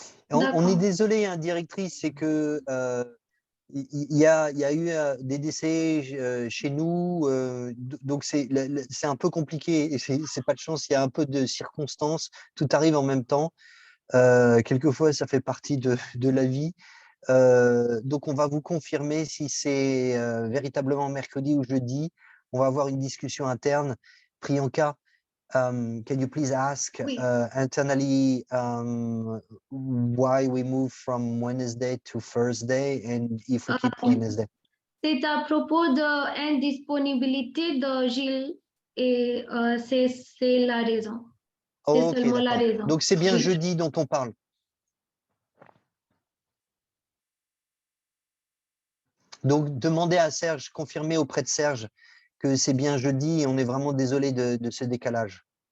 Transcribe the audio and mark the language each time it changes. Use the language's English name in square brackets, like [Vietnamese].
[French] On est désolé, hein, directrice, c'est que il y a eu des décès chez nous, donc c'est un peu compliqué et c'est pas de chance, il y a un peu de circonstances, tout arrive en même temps. Quelquefois, ça fait partie de la vie. Donc, on va vous confirmer si c'est véritablement mercredi ou jeudi. On va avoir une discussion interne. [English] Priyanka, can you please ask internally why we move from Wednesday to Thursday and if we keep Wednesday? [French] C'est à propos de l'indisponibilité de Gilles et c'est la raison. C'est seulement la raison. Donc, c'est bien jeudi dont on parle. Donc, demandez à Serge, confirmez auprès de Serge que c'est bien jeudi et on est vraiment désolé de ce décalage.